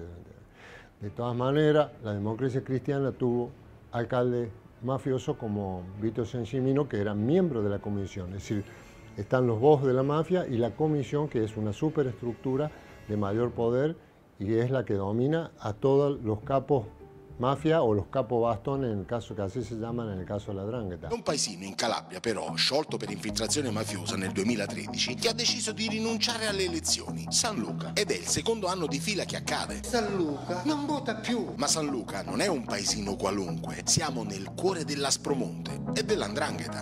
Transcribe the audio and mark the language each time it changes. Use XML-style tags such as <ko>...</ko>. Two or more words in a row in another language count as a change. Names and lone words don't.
<es>De todas maneras, la democracia cristiana tuvo alcalde mafioso como Vito Sansimino, que era miembro de la comisión. Es decir, están los voz de la mafia y la comisión, que es una superestructura de mayor poder y es la que domina a todos los</es> <it>capos mafia</it> <es>o los</es> <it>capo bastone, nel caso che così si chiamano nel caso della 'ndrangheta. Un paesino in Calabria, però, sciolto per infiltrazione mafiosa nel 2013, che ha deciso di rinunciare alle elezioni. San Luca. Ed è il secondo anno di fila che accade. San Luca non vota più. Ma San Luca non è un paesino qualunque. Siamo nel cuore dell'Aspromonte e della 'ndrangheta.</it>